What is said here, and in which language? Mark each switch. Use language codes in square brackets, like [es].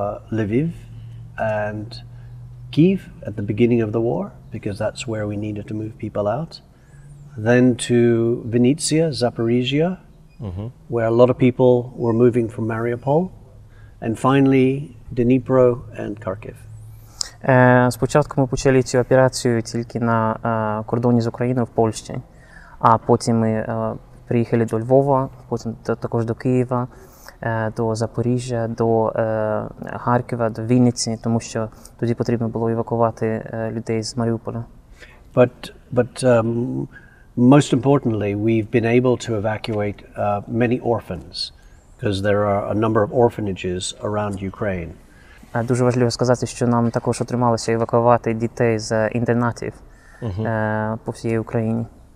[en] Lviv and Kyiv at the beginning of the war, because that's where we needed to move people out. Then to Vinnytsia, Zaporizhia, where a lot of people were moving from Mariupol. And finally, Dnipro and Kharkiv. [uk] Спочатку ми почали цю операцію тільки на кордоні з Україною в Польщі, а потім ми приїхали до Львова, потім також до Києва, до Запоріжжя, до Харкова, до Вінниці, тому що тоді потрібно було евакувати людей з Маріуполя. [en] But most importantly, we've been able to evacuate many orphans, because there are a number of orphanages around Ukraine. [uk] Дуже важливо сказати, що нам також отрималося евакуювати дітей з інтернатів по всій Україні.